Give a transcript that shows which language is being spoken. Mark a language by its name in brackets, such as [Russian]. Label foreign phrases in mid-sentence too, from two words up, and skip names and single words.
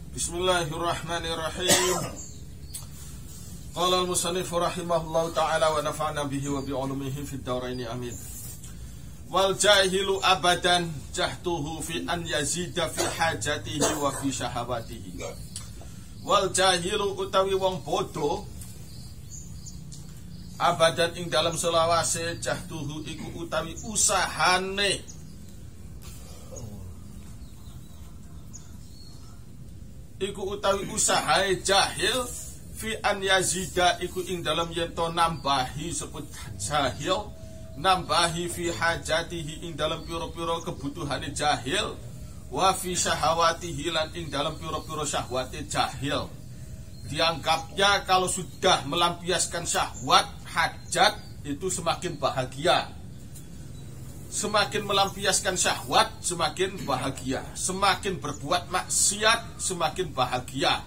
[Arabic] بسم الله الرحمن الرحيم. قال المصنف رحمه الله تعالى ونفعنا به وبعلومه في الدارين آمين. والجاهل أبدا جهده في أن يزيد في حاجته وفي شهواته. والجاهل [Javanese] utawi wong bodoh abadan ing dalam selawase jahtuhu iku utawi usahane iku utawi usahae jahil [Arabic] في أن يزيد [Javanese] iku ing dalam yento nambahi sebut jahil nambahi [Arabic] في حاجته [Javanese] ing dalam piro-piro kebutuhane jahil [Arabic] وفي شهواته [Javanese] lan ing dalam piro-piro syahwate jahil. [Indonesian] Dianggapnya kalau sudah melampiaskan syahwat hajat itu semakin bahagia. Semakin melampiaskan syahwat semakin bahagia. Semakin berbuat maksiat semakin bahagia.